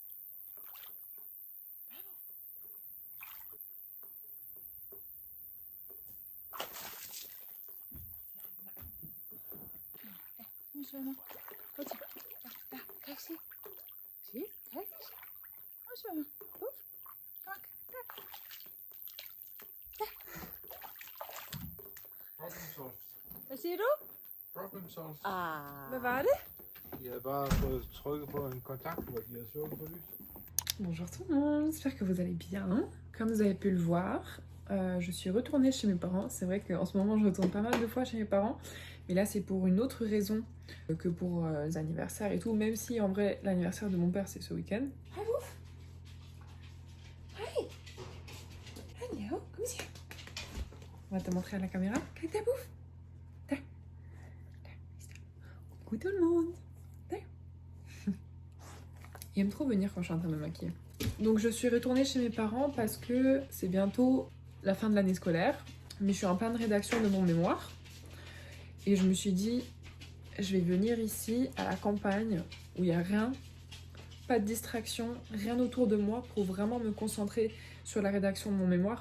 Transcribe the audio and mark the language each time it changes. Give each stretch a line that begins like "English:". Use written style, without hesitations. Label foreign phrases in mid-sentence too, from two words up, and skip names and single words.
Dutch: Kom zwemmen. Wat zie je? Daar, kijk, zie. Zie? Kijk eens. Kom zwemmen. Oef. Kijk, kijk.
English: Problem solved.
Danish: Hvad siger du?
English: Problem solved. Ah.
Danish: Hvad var det? Je havde bare fået trykket på en kontakt, hvor de havde slukket på lys.
French: Bonjour tout le monde, j'espère que vous allez bien. Comme vous avez pu le voir, je suis retournée chez mes parents. C'est vrai qu'en ce moment je retourne pas mal de fois chez mes parents. Mais là c'est pour une autre raison que pour les anniversaires et tout. Même si en vrai l'anniversaire de mon père c'est ce week-end.
Dutch: Hi Woef! Hi! Hallo, kom eens hier.
French: On va te montrer à la caméra.
Dutch: Kijk daar Boef! Daar. Daar.
French: Coucou tout le monde! Il aime trop venir quand je suis en train de me maquiller. Donc je suis retournée chez mes parents parce que c'est bientôt la fin de l'année scolaire. Mais je suis en pleine rédaction de mon mémoire. Et je me suis dit, je vais venir ici à la campagne où il n'y a rien, pas de distraction, rien autour de moi pour vraiment me concentrer sur la rédaction de mon mémoire.